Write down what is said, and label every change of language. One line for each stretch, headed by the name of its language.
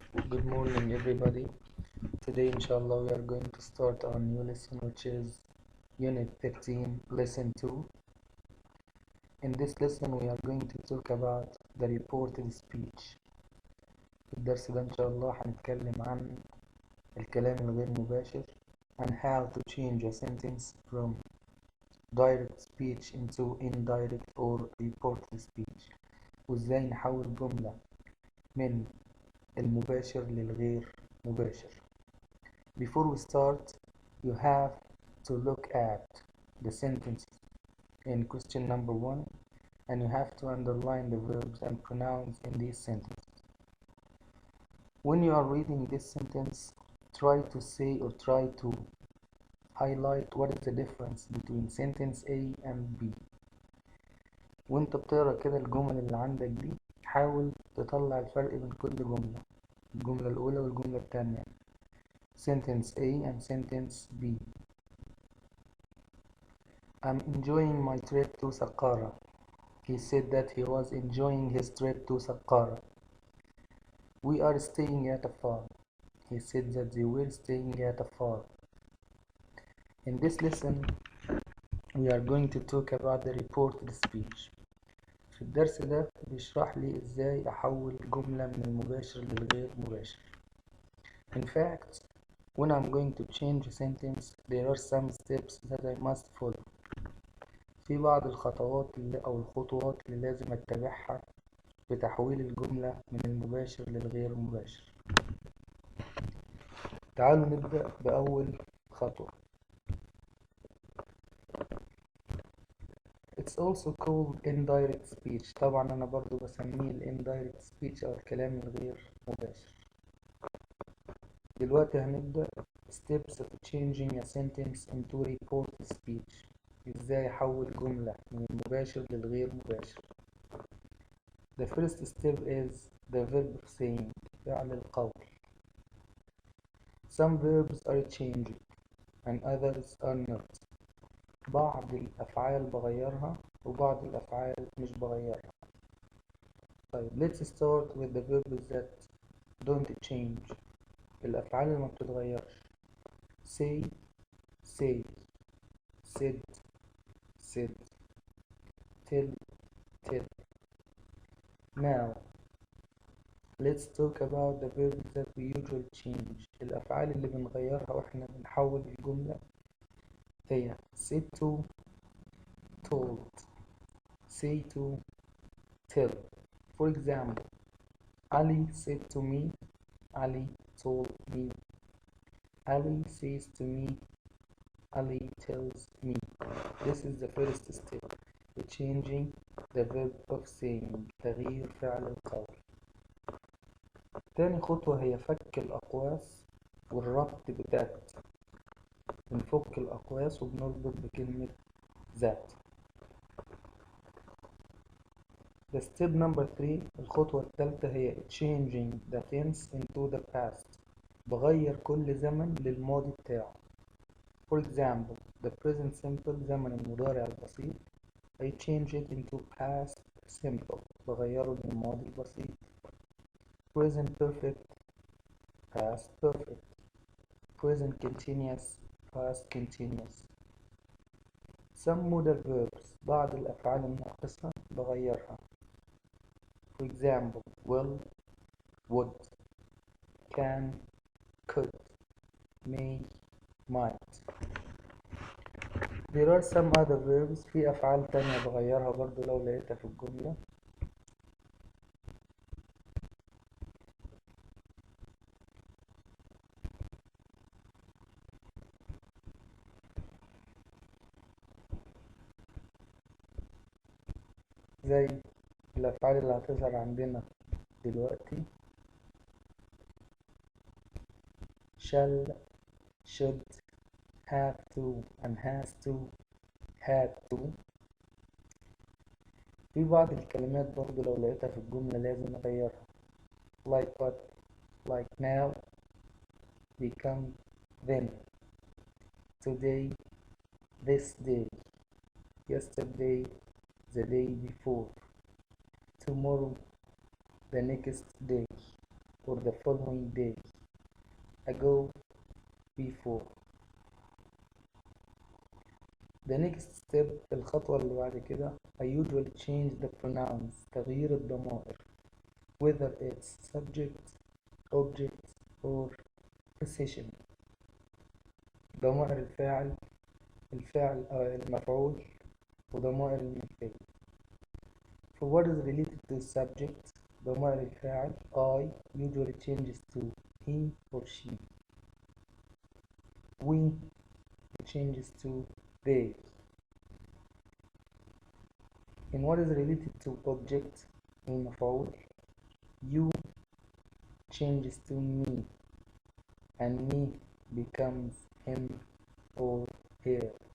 English: Good morning, everybody. Today, inshallah, we are going to start our new lesson, which is Unit 13, Lesson 2. In this lesson, we are going to talk about the reported speech.
Arabic: في الدرس ده إن شاء الله هنتكلم عن الكلام الغير مباشر
English: and how to change a sentence from direct speech into indirect or reported speech
Arabic: وإزاي نحول جملة من المباشر للغير مباشر.
English: Before we start, you have to look at the sentences in question number 1 and you have to underline the verbs and pronouns in these sentences. When you are reading this sentence, try to say or try to highlight what is the difference between sentence A and B.
Arabic: وانت بتقرا كده الجمل اللي عندك دي حاول تطلع الفرق بين كل جملة، الجملة الأولى والجملة التانية.
English: Sentence A and sentence B. I'm enjoying my trip to Saqqara. He said that he was enjoying his trip to Saqqara. We are staying at a farm. He said that they were staying at a farm. In this lesson, we are going to talk about the reported speech.
Arabic: في الدرس ده بيشرح لي ازاي احول جملة من المباشر للغير مباشر.
English: In fact, when I'm going to change a sentence, there are some steps that I must follow.
Arabic: في بعض الخطوات أو الخطوات اللي لازم أتبعها في تحويل الجملة من المباشر للغير مباشر. تعالوا نبدأ بأول خطوة.
English: It's also called indirect speech.
Arabic: طبعا أنا برضو بسميه indirect speech أو الكلام الغير مباشر. دلوقتي هنبدأ
English: steps of changing a sentence into reported speech.
Arabic: إزاي أحول جملة من المباشر للغير مباشر.
English: The first step is the verb of saying.
Arabic: فعل القول.
English: Some verbs are changed and others are not.
Arabic: بعض الأفعال بغيرها وبعض الأفعال مش بغيرها. طيب
English: let's start with the verbs that don't change.
Arabic: الأفعال اللي ما بتتغيرش.
English: say says, said said, tell tell. Now let's talk about the verbs that we usually change.
Arabic: الأفعال اللي بنغيرها وإحنا بنحول الجملة هي
English: said to, told, say to, tell. For example, Ali said to me, Ali told me. Ali says to me, Ali tells me. This is the first step, changing the verb of saying.
Arabic: تغيير فعل القول. تاني خطوة هي فك الأقواس والربط بذات. بنفك الأقواس وبنربط بكلمة ذات.
English: The step number 3
Arabic: الخطوة الثالثة هي
English: changing the tense into the past.
Arabic: بغير كل زمن للماضي بتاعه.
English: For example, the present simple
Arabic: زمن المضارع البسيط
English: I change it into past simple.
Arabic: بغيره للماضي البسيط.
English: Present perfect, past perfect. Present continuous, past continuous. Some modal verbs
Arabic: بعض الأفعال الناقصة بغيرها.
English: For example, will, would, can, could, may, might. There are some other verbs.
Arabic: في أفعال تانية بغيرها برضو لو لقيتها في الجملة. زي الأفعال اللي هتظهر عندنا دلوقتي
English: shall, should, have to and has to, had to.
Arabic: في بعض الكلمات برضو لو لقيتها في الجملة لازم أغيرها.
English: like what, like now, become, then, today, this day, yesterday, the day before, tomorrow, the next day or the following day, ago, before. The next step
Arabic: الخطوة اللي بعد كده
English: I usually change the pronouns
Arabic: تغيير الضمائر
English: whether it's subject, object or possession.
Arabic: ضمائر الفاعل المفعول وضمائر الملكية.
English: For what is related to subject
Arabic: ضمائر الفاعل
English: I usually changes to he or she. We changes to they. In what is related to object المفعول you changes to me and me becomes him or her.